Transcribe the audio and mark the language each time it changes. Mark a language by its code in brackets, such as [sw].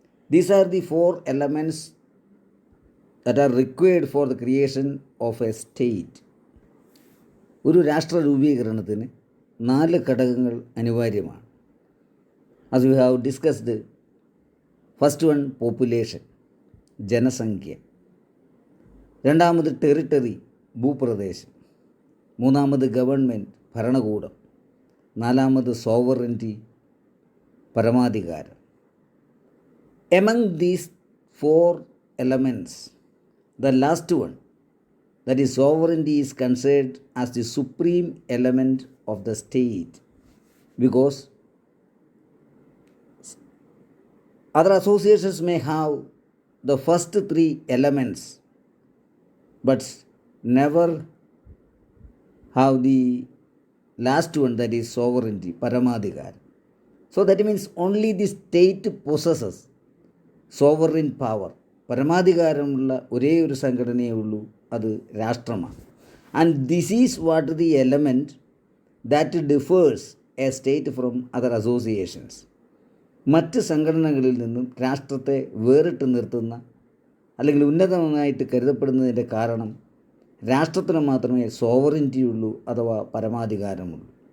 [en] These are the 4 elements that are required for the creation of a state. [ml] ഒരു രാഷ്ട്ര രൂപീകരണത്തിന് 4 ഘടകങ്ങൾ അനിവാര്യമാണ്. [en] As we have discussed, first one population, ജനസംഖ്യ. [ml] രണ്ടാമത് ടെറിട്ടറി, ഭൂപ്രദേശം. മൂന്നാമത് ഗവൺമെൻറ്, ഭരണകൂടം. നാലാമത് സോവറിറ്റി, പരമാധികാരം. [en] Among these four elements, the last one, that is sovereignty, is considered as the supreme element of the state, because other associations may have the first three elements but never have the last one, that is sovereignty, Paramadhikar. So that means only the state possesses sovereign power. [ml] പരമാധികാരമുള്ള ഒരേ ഒരു സംഘടനയേ ഉള്ളൂ, അത് രാഷ്ട്രമാണ്. [en] And this is what the element that differs a state from other associations. [ml] മറ്റ് സംഘടനകളിൽ നിന്നും രാഷ്ട്രത്തെ വേറിട്ട് നിർത്തുന്ന അല്ലെങ്കിൽ ഉന്നതമായിട്ട് കരുതപ്പെടുന്നതിൻ്റെ കാരണം രാഷ്ട്രത്തിന് മാത്രമേ സോവറിൻറ്റി ഉള്ളൂ, അഥവാ പരമാധികാരമുള്ളൂ.